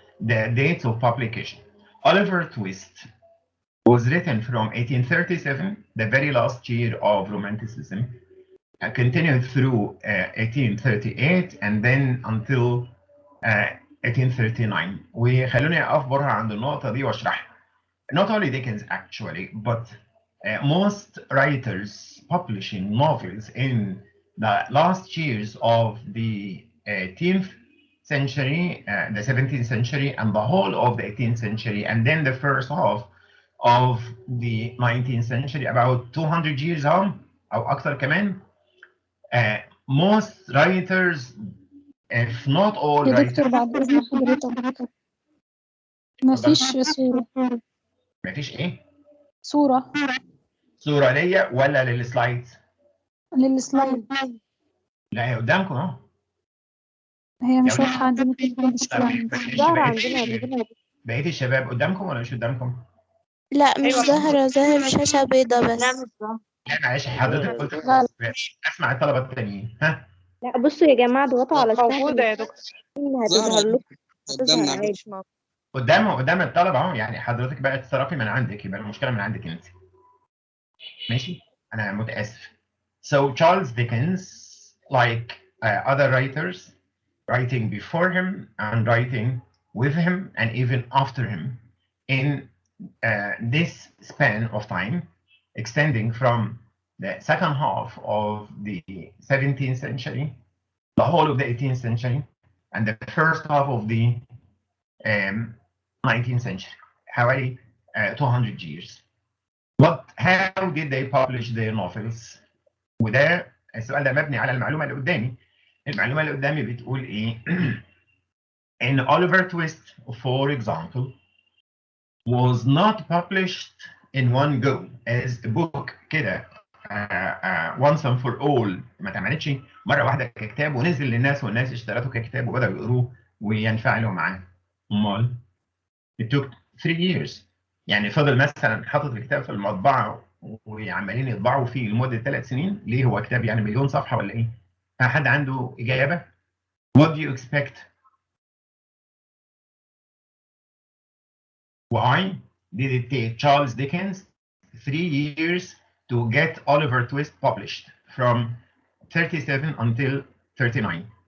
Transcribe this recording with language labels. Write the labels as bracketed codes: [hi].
[en] The dates of publication. Oliver Twist was written from 1837, the very last year of Romanticism, continued through 1838 and then until 1839. [ar] وخلوني أقف برها عند النقطة دي واشرحها. [en] Not only Dickens actually, but most writers publishing novels in the last years of the 18th century, the 17th century, and the whole of the 18th century, and then the first half of the 19th century, about 200 years on, [ar] أو أكثر كمان. [en] Most writers, if not all يا writers. [ar] دكتور بعد إذن حضرتك مفيش صورة. مفيش إيه؟ صورة صورة ليا ولا للسلايدز؟ للسلايد. لا هي قدامكم اهو. هي مش واضحة عندي، ممكن تكون مشكلة عندي. ظاهرة عندنا. بقية الشباب قدامكم ولا مش قدامكم؟ لا مش ظاهرة، ظاهر شاشة بيضة بس. لا معلش حضرتك قلت لا. اسمع الطلبة التانيين. ها؟ لا بصوا يا جماعة اضغطوا على موجودة يا دكتور. هتظهر لكم، هتظهر قدامنا عادي. قدام الطلبة اهو، يعني حضرتك بقى تتصرفي من عندك، يبقى المشكلة من عندك انت. ماشي؟ أنا متأسف. [en] So Charles Dickens, like other writers, writing before him and writing with him and even after him, in this span of time, extending from the second half of the 17th century, the whole of the 18th century, and the first half of the 19th century, حوالي 200 years. How did they publish their novels? [ar] وده السؤال ده مبني على المعلومة اللي قدامي. المعلومة اللي قدامي بتقول إيه؟ [en] In Oliver Twist, for example, was not published in one go as a book كده once and for all. [ar] ما اتعملتش مرة واحدة ككتاب ونزل للناس والناس اشترته ككتاب وبدأوا يقروه وينفعلوا معاه. [en] أمال it took 3 years. [ar] يعني فضل مثلا حاطط الكتاب في المطبعة وعمالين يطبعوا فيه لمدة 3 سنين. ليه؟ هو كتاب يعني مليون صفحة ولا إيه؟ حد عنده إجابة؟ [en] What do you expect? Why did it take Charles Dickens 3 years to get Oliver Twist published from 37 until 39.